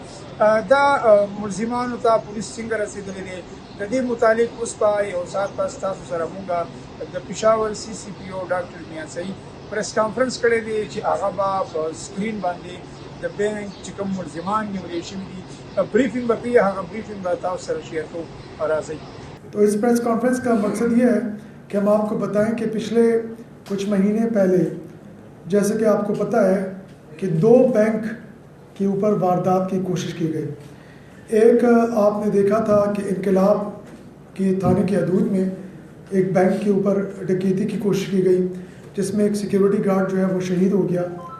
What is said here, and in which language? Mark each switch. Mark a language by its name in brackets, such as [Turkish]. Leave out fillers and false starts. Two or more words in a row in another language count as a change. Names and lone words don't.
[Pashto] دا ملزمانو ته پولیس څنګه رسېدلی دی د دې متعلق اوس په یو ساعت پس تاسو سره مونږ د پېښور سی سی پي او ډاکټر میا سعید [English] press conference [Pashto] کړی دی چې هغه به په سکرین باندې د بینک چې کوم ملزمان نیولې شوي دي بریفنګ به کوي. هغه بریفنګ به تاسو سره شیئر کوو. راځئ. [Urdu] تو اس [English] press conference [Urdu] کا مقصد یہ ہے کہ ہم آپ کو بتائیں کہ پچھلے کچھ مہینے پہلے جیسے کہ آپ کو پتہ ہے کہ 2 بینک کے اوپر واردات کی کوشش کی گئی. ایک آپ نے دیکھا تھا کہ انقلاب کی تھانے کی حدود میں ایک بینک کے اوپر ڈکیتی کی کوشش کی گئی جس میں ایک [English] security guard [Urdu] جو ہے وہ شہید ہو گیا.